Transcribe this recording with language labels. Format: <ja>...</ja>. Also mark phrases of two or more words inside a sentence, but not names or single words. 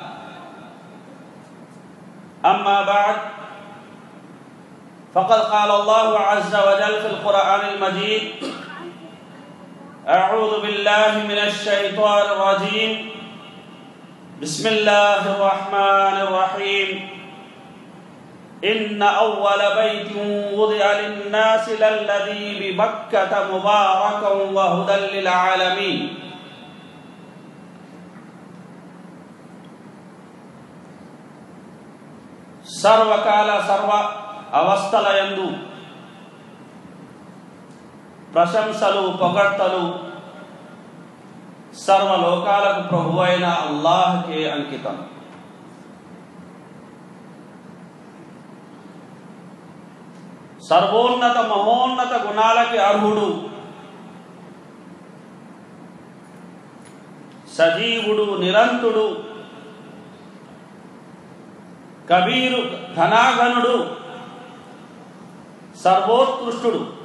<ar>أما بعد فقد قال الله عز وجل في القرآن المجيد أعوذ بالله من الشيطان الرجيم بسم الله الرحمن الرحيم إن أول بيت وضع للناس للذي ببكة مباركا وهدى للعالمين.</ar> <te>సర్వకాల సర్వ అవస్థలయందు ప్రశంసలు పొగడ్తలు సర్వలోకాలకు ప్రభువైన అల్లాహ్కే అంకితం। సర్వోన్నత మహోన్నత గుణాలకి అర్హుడు, సజీవుడు, నిరంతుడు, కబీరు ధనాగణుడు, సర్వోత్కృష్టుడు।</te>